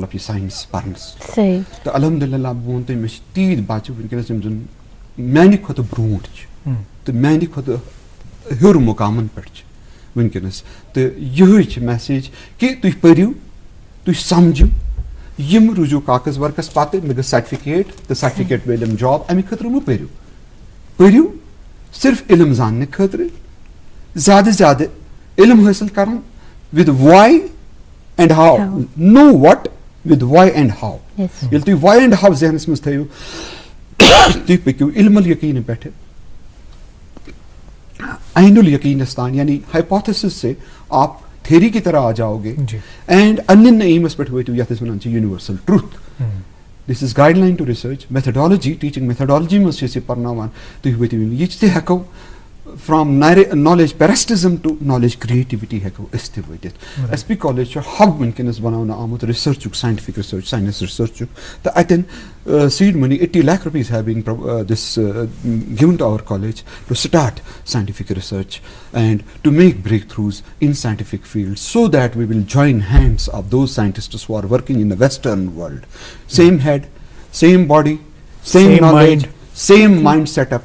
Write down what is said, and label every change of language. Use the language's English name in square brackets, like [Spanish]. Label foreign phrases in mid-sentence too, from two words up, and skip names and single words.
[Kashmiri] یہِ ساینس پرنس تہٕ الحمدُاللہ بہٕ وَنہٕ تۄہہِ مےٚ چھِ تیٖتۍ بچہِ وٕنکیٚنس یِم زن میانہِ کھۄتہٕ برونٛٹھ چھِ تہٕ میانہِ کھۄتہٕ ہیوٚر مُقامن پٮ۪ٹھ چھِ وٕنکیٚنس تہٕ یِہے چھِ میسیج کہِ تُہۍ پٔرِو تُہۍ سمجھِو یِم روٗزِو کاغذ ورکس پتہٕ مےٚ گٔژھ سرٹِفکیٹ تہٕ سرٹِفکیٹ میلیم جاب امہِ خٲطرٕ مہٕ پٔرِو صرف علم زاننہٕ خٲطرٕ زیادٕ زیادٕ علم حٲصِل کرُن [English] with why and how. Know what with why and how. [Kashmiri] ییٚلہِ تُہۍ [English] why and how [Kashmiri] ذہنس منٛز تھٲیِو تُہۍ پٔکِو علم الیقیٖن پٮ۪ٹھٕ عین الیقیٖنس تام یعنی ہائپوتھسس [Urdu] سے آپ تھیری کی طرح آ جاؤ گے [Kashmiri] اینڈ ان ایمس پٮ۪ٹھ وٲتِو یتھ أسۍ وَنان چھِ [English] universal truth. this is guideline to research methodology teaching methodology [Kashmiri] منٛز چھِ أسۍ یہِ پرناوان تُہۍ وٲتِو یہِ تہِ ہٮ۪کو [English] from knowledge parasitism to knowledge creativity [Kashmiri] ہٮ۪کو أسۍ تہِ وٲتِتھ. ایس پی کالیج چھُ ہب وٕنکیٚنس بناونہٕ آمُت رِسرچُک ساینٹفک رِسرچ ساینس رِسرچُک تہٕ اتٮ۪ن سیٖڈ مٔنی [English] 80 lakh rupees have been this given to our college to start scientific research and to make breakthroughs in scientific fields so that we will join hands of those scientists who are working in the Western world. Same head, same body, same knowledge, same mind setup.